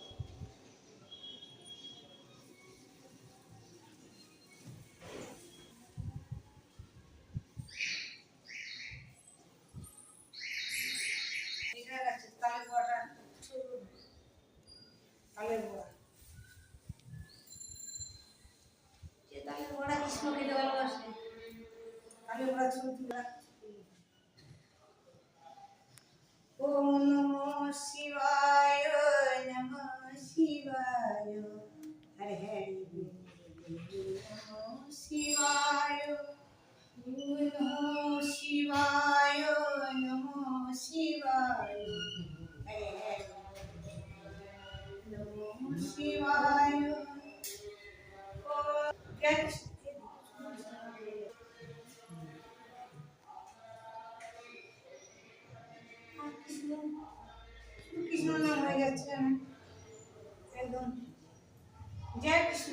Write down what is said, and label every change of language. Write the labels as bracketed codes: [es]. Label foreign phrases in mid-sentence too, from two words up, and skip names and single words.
[bn] এটা আছে তালের বড়া, তালের বড়া। যে তালের বড়া কৃষ্ণ খেতে ভালোবাসে, তালের বড়া ছবি তুলে [sa] ওম নমঃ শিবায় নমঃ শিবায় হরে হরে নমঃ শিবায় নমঃ শিবায় নমঃ শিবায় হরে হরে নমঃ শিবায়। [bn] কৃষ্ণ নাম হয়ে যাচ্ছে একদম। জয় কৃষ্ণ।